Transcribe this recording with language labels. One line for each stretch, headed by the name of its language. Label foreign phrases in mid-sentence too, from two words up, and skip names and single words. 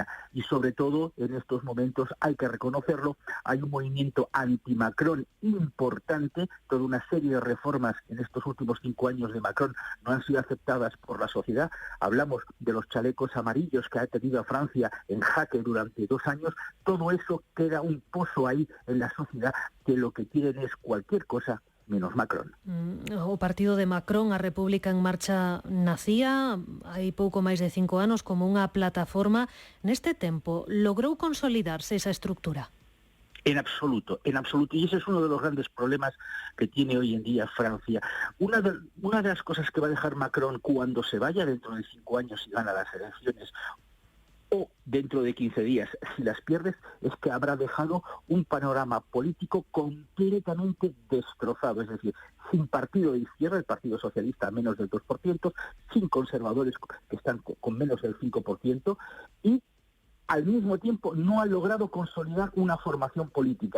Spanish: Y sobre todo, en estos momentos, hay que reconocerlo, hay un movimiento anti-Macron importante, toda una serie de reformas en estos últimos 5 años de Macron no han sido aceptadas por la sociedad. Hablamos de los chalecos amarillos que ha tenido a Francia en jaque durante 2 años. Todo eso queda un pozo ahí en la sociedad, que lo que quieren es cualquier cosa menos Macron.
Galician: O partido de Macron, a República en Marcha, nacía hai pouco máis de 5 anos como unha plataforma. Neste tempo, logrou consolidarse esa estructura?
Spanish: En absoluto, y ese es uno de los grandes problemas que tiene hoy en día Francia. Una de las cosas que va a dejar Macron cuando se vaya dentro de 5 años y gana las elecciones, o dentro de 15 días, si las pierdes, es que habrá dejado un panorama político completamente destrozado, es decir, sin partido de izquierda, el Partido Socialista a menos del 2%, sin conservadores que están con menos del 5%, y al mismo tiempo no ha logrado consolidar una formación política.